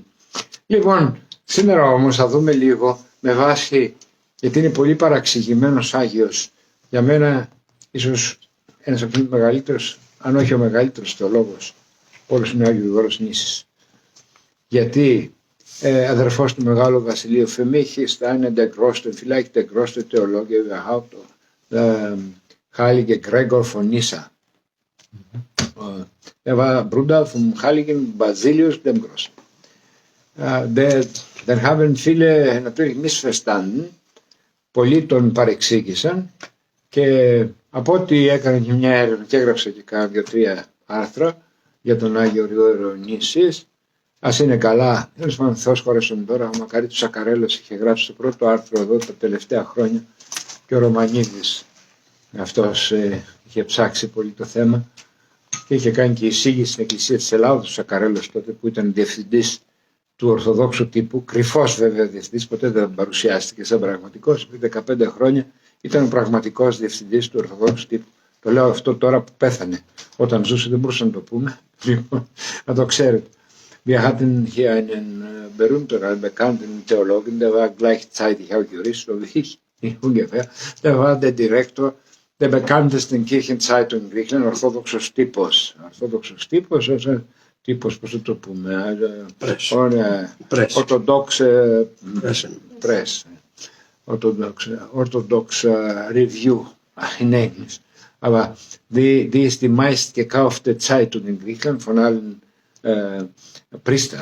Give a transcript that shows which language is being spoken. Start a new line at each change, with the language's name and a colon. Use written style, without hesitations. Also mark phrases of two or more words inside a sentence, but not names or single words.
Greek: Λοιπόν, σήμερα όμως θα δούμε λίγο με βάση, γιατί είναι πολύ παραξηγημένος Άγιος, για μένα ίσως ένας από τους μεγαλύτερους, αν όχι ο μεγαλύτερος θεολόγος, όλος είναι ο Άγιος Γρηγόρος Νήσης. Γιατί αδερφός του Μεγάλου Βασιλείου,
German: für mich ist einer der größten, vielleicht der größte Theologe überhaupt, Heilige Gregor von Nyssa. Er war Bruder vom Heiligen Basilius dem Großen. Den haben viele natürlich missverstanden,
Greek: πολλοί τον παρεξήγησαν και από ό,τι έκανε και μια έρευνα και έγραψε και κάνα 2-3 άρθρα για τον Άγιο Γρηγόριο Νήσης. Ας είναι καλά, τέλος πάντων Θεός χωρέσον τώρα, ο Μακαρίτος Σακαρέλος είχε γράψει το πρώτο άρθρο εδώ τα τελευταία χρόνια και ο Ρωμανίδης αυτός είχε ψάξει πολύ το θέμα και είχε κάνει και εισήγηση στην Εκκλησία της Ελλάδος ο Σακαρέλος τότε που ήταν διευθυντής του Ορθοδόξου τύπου, κρυφός βέβαια διευθυντής, ποτέ δεν παρουσιάστηκε σαν πραγματικός, πριν 15 χρόνια ήταν ο πραγματικός διευθυντής του Ορθοδόξου τύπου. Το λέω αυτό τώρα που πέθανε, όταν ζούσε δεν μπορούσαμε να το πούμε, λοιπόν, να το ξέρετε.
German: Wir hatten hier einen berühmten, einen bekannten Theologen, der war gleichzeitig auch Jurist, so wie ich ungefähr. Der war der Direktor der bekanntesten Kirchenzeitung in Griechenland, Orthodoxos Typos. Orthodoxos Typos, also Typos,
Greek: πώς το πούμε,
German: Orthodox Press, Orthodox Review in Englisch. Aber die ist die meistgekaufte Zeitung in Griechenland von allen Priestern.